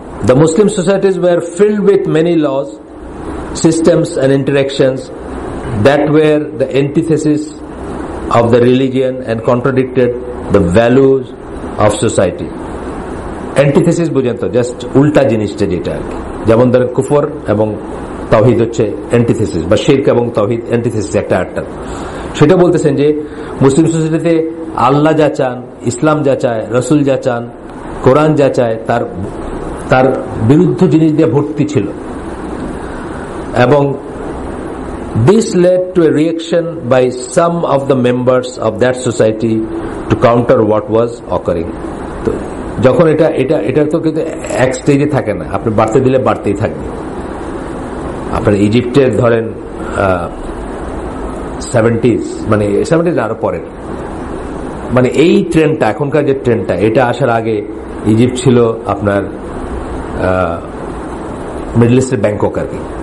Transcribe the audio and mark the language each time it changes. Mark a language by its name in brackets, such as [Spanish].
[English] The Muslim societies were filled with many laws, systems and interactions that were the antithesis of the religion and contradicted the values of society. [Bangla] Antithesis বুঝেন তো, just উল্টা জিনিসটা যেটা আর কি। যেমন ধরেন কুফর এবং তাওহীদ হচ্ছে অ্যান্টিথেসিস, বা শিরক এবং তাওহীদ অ্যান্টিথেসিস একটা আরেকটা। সেটা বলতেছেন যে মুসলিম সোসাইটিতে আল্লাহ যা চান, ইসলাম যা চায়, রসুল যা চান, কোরআন যা চায়, তার বিরুদ্ধ জিনিস দিয়ে ভর্তি ছিল। এবং [English] this led to a reaction by some of the members of that society to counter what was occurring. [Bangla] তো যখন এটা তো কিন্তু এক স্টেজে থাকে না, আপনি বাড়তে দিলে বাড়তেই থাকবে। আপনার ইজিপ্টের ধরেন 70s, মানে 70s আরো পরের, মানে এই ট্রেন্ডটা, এখনকার যে ট্রেন্ডটা, এটা আসার আগে ইজিপ্ট ছিল আপনার মিডল ইস্টের ব্যাংকক আর কি।